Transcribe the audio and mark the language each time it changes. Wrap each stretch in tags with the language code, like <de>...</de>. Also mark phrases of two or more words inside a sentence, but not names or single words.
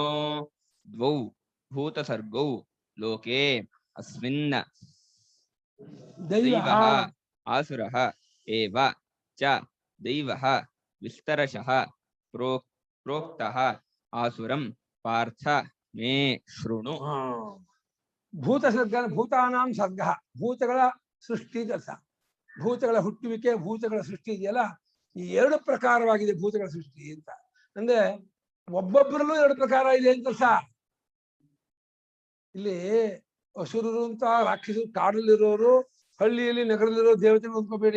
<sa>ದ್ವೌ ಭೂತ ಸರ್ಗೌ ಲೋಕೆ ಅಸ್ಮಿನ್ ದೈವಃ ಆಸುರಃ ಏವ ಚ. ದೈವಃ ವಿಸ್ತರಶಃ ಪ್ರೋಕ್ತಃ ಆಸುರಂ ಪಾರ್ಥ ಮೇ ಶೃಣು.</sa> <kn>ಭೂತ ಸರ್ಗ,</kn> <sa>ಭೂತಾನಾಂ ಸರ್ಗ,</sa> <kn>ಭೂತಗಳ ಸೃಷ್ಟಿ ಅರ್ಥ. ಭೂತಗಳ ಹುಟ್ಟುವಿಕೆ, ಭೂತಗಳ ಸೃಷ್ಟಿ ಇದೆಯಲ್ಲ, ಈ ಎರಡು ಪ್ರಕಾರವಾಗಿದೆ ಭೂತಗಳ ಸೃಷ್ಟಿ ಅಂತ. ಅಂದ್ರೆ ಒಬ್ಬೊಬ್ಬರಲ್ಲೂ ಎರಡು ಪ್ರಕಾರ ಇದೆ ಅಂತ ಅರ್ಥ. ಇಲ್ಲಿ ಅಸುರರು ಅಂತ ರಾಕ್ಷಸರು, ಕಾಡಲ್ಲಿರೋರು, ಹಳ್ಳಿಯಲ್ಲಿ ನಗರದಲ್ಲಿರೋ ದೇವತೆಗಳು ಅಂದ್ಕೋಬೇಡಿ.</kn>